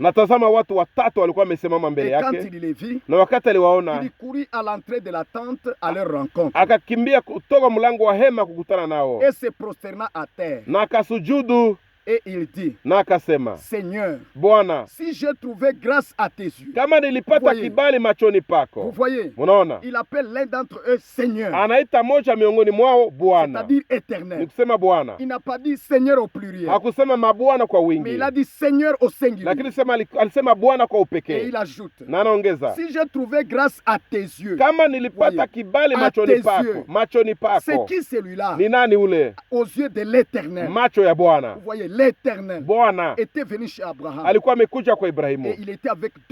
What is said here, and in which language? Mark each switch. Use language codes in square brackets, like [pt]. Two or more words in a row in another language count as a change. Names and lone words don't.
[sw] na tazama watu watatu walikuwa wamesimama mbele [fr] Et quand [sw] yake, [fr] il les vit, [sw] na wakati aliwaona [fr] il courut à l'entrée de la tente à leur rencontre [sw] akakimbia kutoka mlango wa hema kukutana nao, [fr] et se prosterna à terre. [sw] na akasujudu [fr] Et il dit, [sw] na akasema, [fr] Seigneur, [sw] Bwana, [fr] si j'ai trouvé grâce à tes yeux. [sw] kama nilipata [fr] Voyez. [sw] kibali machoni [fr] Vous [sw] pako. [fr] voyez, [sw] Unaona, [fr] il appelle l'un d'entre eux Seigneur, [sw] anaita moja miongoni mwao Bwana, [fr] c'est-à-dire [sw] ni [fr] éternel. [sw] kusema Bwana. [fr] Il n'a pas dit Seigneur au pluriel, [sw] Hakusema mabwana kwa [fr] mais [sw] wingi, [fr] il a dit Seigneur au singulier. [sw] lakini alisema Bwana kwa [fr] Et [sw] upekee, [fr] il ajoute, [sw] na anaongeza, [fr] si j'ai trouvé grâce à tes yeux, [sw] kama nilipata [fr] Voyez. [sw] kibali [fr] À [sw] machoni [fr] tes [sw] pako, [fr] yeux. [sw] machoni [fr] c'est [sw] pako. [fr] qui celui-là? [sw] Ni nani ule? [fr] Aux yeux de l'éternel. [sw] Macho ya Bwana. [fr] Vous voyez, l'éternel [sw] Bwana [fr] était venu chez Abraham [sw] alikuwa amekuja kwa [fr] et [sw] Ibrahimu, [fr] il était avec